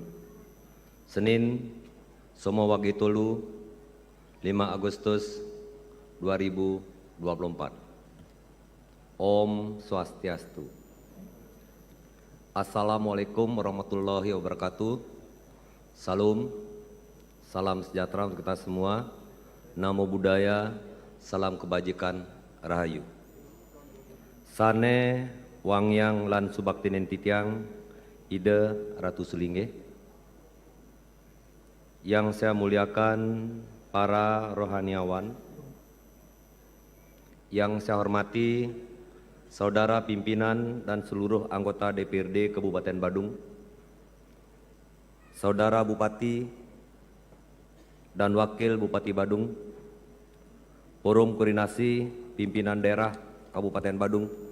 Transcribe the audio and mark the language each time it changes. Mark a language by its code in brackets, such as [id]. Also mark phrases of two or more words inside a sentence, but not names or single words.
[id] Senin, Somo Wagitulu, 5 Agustus 2024. [ban] Om Swastiastu. [ar] السلام عليكم ورحمة الله وبركاته. [id] Salam sejahtera untuk kita semua. [pi] Namo Buddhaya, [id] salam kebajikan, rahayu. [ban] Sane Wangyang lan Subaktinen Titiang, Ide Ratu Selingge. [id] Yang saya muliakan para rohaniawan, yang saya hormati saudara pimpinan dan seluruh anggota DPRD Kabupaten Badung, saudara Bupati dan Wakil Bupati Badung, Forum Koordinasi Pimpinan Daerah Kabupaten Badung,